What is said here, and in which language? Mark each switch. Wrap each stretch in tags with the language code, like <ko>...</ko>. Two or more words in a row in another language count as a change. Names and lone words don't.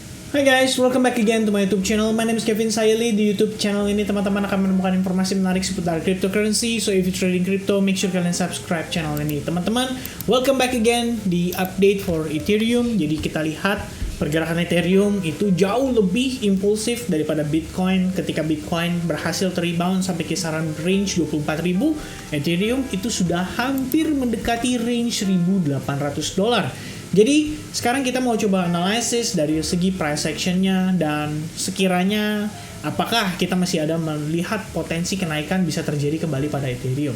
<en>Hai guys, welcome back again to my YouTube channel. My name is Kevin Sayeli.</en> <id>Di</id> <en>YouTube channel</en> <id>ini teman-teman akan menemukan informasi menarik seputar cryptocurrency.</id> <en>So if you trading crypto, make sure kalian subscribe channel</en> <id>ini. Teman-teman,</id> <en>welcome back again di update for Ethereum.</en> <id>Jadi kita lihat pergerakan Ethereum itu jauh lebih impulsif daripada Bitcoin. Ketika Bitcoin berhasil rebound sampai kisaran range 24.000, Ethereum itu sudah hampir mendekati range $1.800. Jadi sekarang kita mau coba analisis dari segi</id> <en>price actionnya</en> <id>dan sekiranya apakah kita masih ada melihat potensi kenaikan bisa terjadi kembali pada Ethereum.</id>